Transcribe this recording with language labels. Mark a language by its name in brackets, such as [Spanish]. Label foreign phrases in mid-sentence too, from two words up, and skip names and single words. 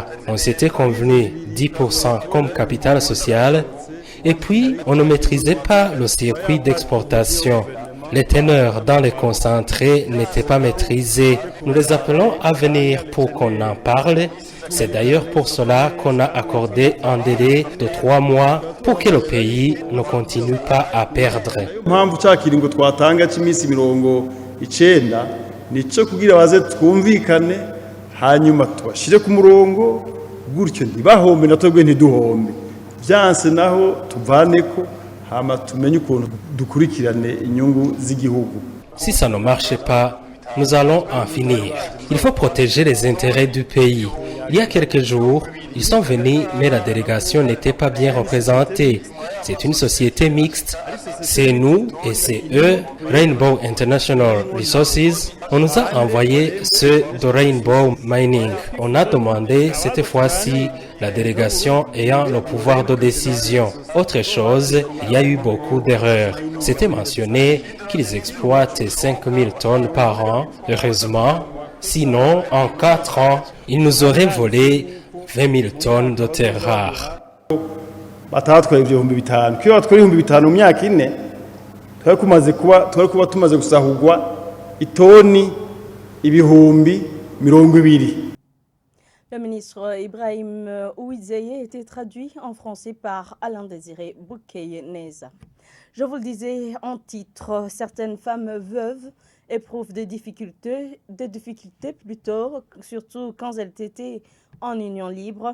[French] On s'était convenu 10% comme capital social et puis on ne maîtrisait pas le circuit d'exportation. Les teneurs dans les concentrés n'étaient pas maîtrisées. Nous les appelons à venir pour qu'on en parle. C'est d'ailleurs pour cela qu'on a accordé un délai de 3 mois pour que le pays ne continue pas à perdre. [Rundi] nico kugira baze twumvikane hanyuma tubashire ku murongo gutyo ntibahombe natwebwe ntiduhombe byanse naho tuvaneko hama tumenye ukuntu dukurikirane inyungu z'igihugu. [French] Si ça ne marche pas, nous allons en finir. Il faut protéger les intérêts du pays. Il y a quelques jours, ils sont venus, mais la délégation n'était pas bien représentée. C'est une société mixte. C'est nous et c'est eux, Rainbow International Resources. On nous a envoyé ceux de Rainbow Mining. On a demandé cette fois-ci la délégation ayant le pouvoir de décision. Autre chose, il y a eu beaucoup d'erreurs. C'était mentionné qu'ils exploitent 5000 tonnes par an. Heureusement, sinon, en 4 ans, ils nous auraient volé 20 000 tonnes de terres rares. [Rundi] Batatwaye ibihumbi bitanu kiyo batwara ibihumbi bitanu mu myaka ine twari kuba tumaze gusahurwa itoni ibihumbi 20. [French] Le ministre Ibrahim Ouidzeye était traduit en français par Alain Désiré Boukeyeneza. Je vous le disais en titre, certaines femmes veuves éprouvent des difficultés plutôt, surtout quand elles étaient en union libre.